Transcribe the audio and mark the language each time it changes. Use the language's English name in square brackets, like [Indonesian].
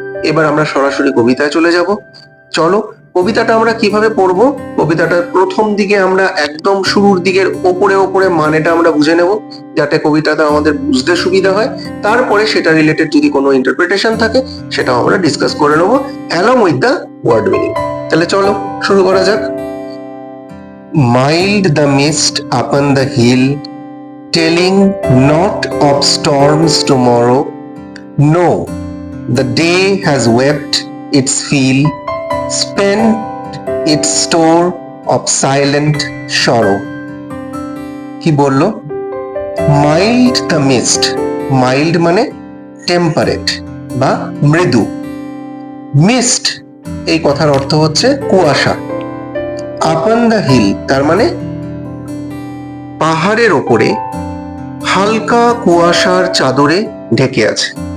[Bangla] এবার আমরা সরাসরি কবিতায় চলে যাব। চলো কবিতাটা আমরা কিভাবে পড়বো। কবিতাটার প্রথম দিকে আমরা একদম শুরুর দিকের ওপরে মানেটা আমরা বুঝে নেব, যাতে কবিতাটা আমাদের বুঝতে সুবিধা হয়। তারপরে সেটা রিলেটেড যদি কোনো ইন্টারপ্রিটেশন থাকে সেটাও আমরা ডিসকাস করে নেবো [English] Along with the word meaning. [Bangla] তাহলে চলো শুরু করা যাক। [English] Mild the mist upon the hill, telling not of storms tomorrow. No, the day has wept its fill, spent its store of silent sorrow. [Bangla] কি বললো? [English] Mild the mist, mild [Bangla] মানে temperate বা মৃদু। মিস্ট এই কথার অর্থ হচ্ছে কুয়াশা। [English] upon the hill [Bangla] তার মানে পাহাড়ের ওপরে হালকা কুয়াশার চাদরে ঢেকে আছে।